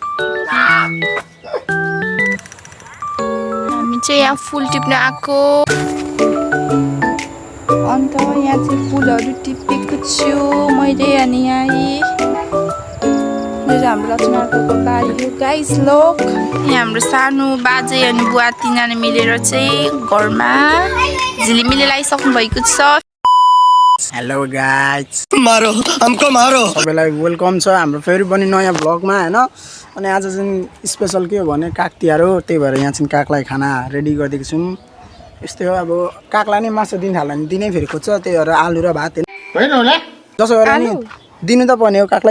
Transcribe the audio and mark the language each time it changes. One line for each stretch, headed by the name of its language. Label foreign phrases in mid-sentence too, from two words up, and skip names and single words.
Nepali: हामी चाहिँ यहाँ फुल टिप्न आएको अन्त यहाँ चाहिँ फुलहरु टिपेको छु मैले। अनि यहाँ हाम्रो लक्ष्मीको बारी हो गाइस लोक। यहाँ हाम्रो सानो बाजे अनि बुवा तीनजना मिलेर चाहिँ घरमा झिलिमिली लगाइसक्नु भएको छ।
English: hello guys,
Hindi: मारो हमको मारो।
Nepali: सबैलाई वेलकम छ हाम्रो फेरि पनि नयाँ भ्लगमा हैन। अनि आज चाहिँ स्पेशल के हो भने काग तिहार हो, त्यही भएर यहाँ चाहिँ कागलाई खाना रेडी गरिदिएको छौँ। यस्तै हो, अब कागलाई नै मासु दिन थाल्यो भने दिनै फेरि खोज्छ, त्यही भएर आलु र भात होइन होला जसो गरेर नि दिनु त पर्ने हो कागलाई।